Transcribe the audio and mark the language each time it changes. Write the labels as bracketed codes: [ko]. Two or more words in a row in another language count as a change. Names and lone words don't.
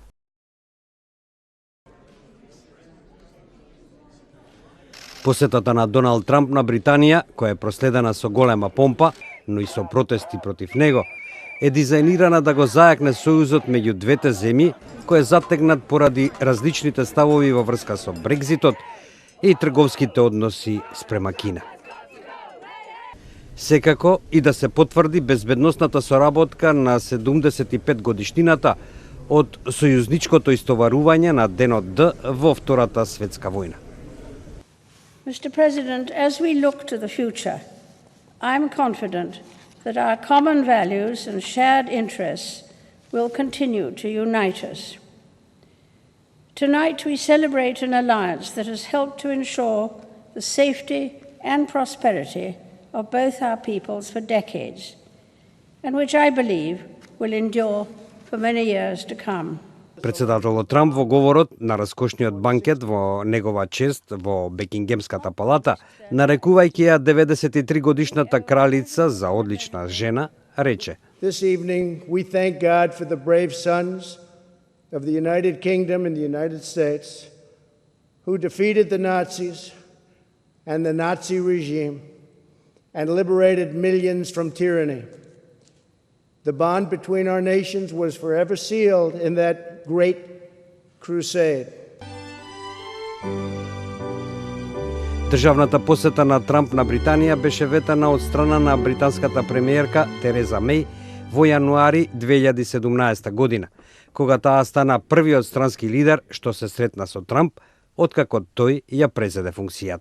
[mk] Посетата на Доналд Трамп на Британија, која е проследена со голема помпа, но и со протести против него, е дизајнирана да го зајакне сојузот меѓу двете земји, кој е затегнат поради различните ставови во врска со Брекзитот и трговските односи спрема Кина. Секако и да се потврди безбедносната соработка на 75 годишнината од сојузничкото истоварување на денот Д во Втората светска војна. [en] Mr. President, as we look to the future, I'm confident that our common values and shared interests will continue to unite us. Tonight we celebrate an alliance that has helped to ensure the safety and prosperity of both our peoples for decades, and which I believe will endure for many years to come. [mk] Председателот Трамп во говорот на раскошниот банкет во негова чест во Бекингемската палата, нарекувајќи ја 93 годишната кралица за одлична жена, рече: [en] This evening we thank God for the brave sons of the United Kingdom and the United States who defeated the Nazis and the Nazi regime and liberated millions from tyranny. The bond between our nations was forever sealed in that great crusade. [mk] Државната посета на Трамп на Британија беше ветана од страна на британската премиерка Тереза Меј во јануари 2017 година, кога таа стана првиот странски лидер што се сретна со Трамп откако тој ја презеде функцијата.